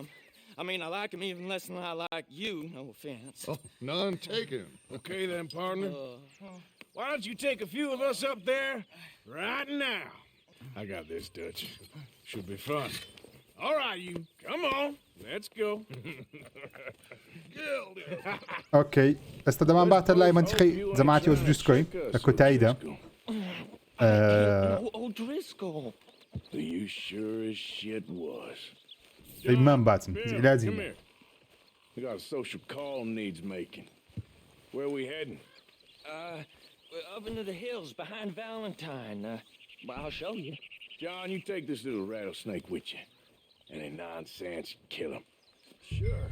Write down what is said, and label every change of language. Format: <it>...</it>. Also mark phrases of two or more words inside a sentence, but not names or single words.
<en>I mean, I like him even less than I like you. No offense. Oh, none taken. Okay then, partner. Why don't you take a few of us up there right now? I got this, Dutch. Should be fun. All try you. Come on, let's go.</en> <ckb>اوكي ئێستا دەمان باتە لای منتیقەی جەماعەتی ئۆدریسکۆی لە کۆتاییدا.</ckb> <en>O'Driscoll. You sure as shit was.</en> <ckb>دەیمان باتن</ckb> <en>Come</en> <ckb>عیلاجی</ckb> <en>here. We got a social call needs making. Where we heading? We're up into the hills behind Valentine. Well, I'll show you. John, you take this little rattlesnake with you. Any nonsense, kill him. Sure.</en>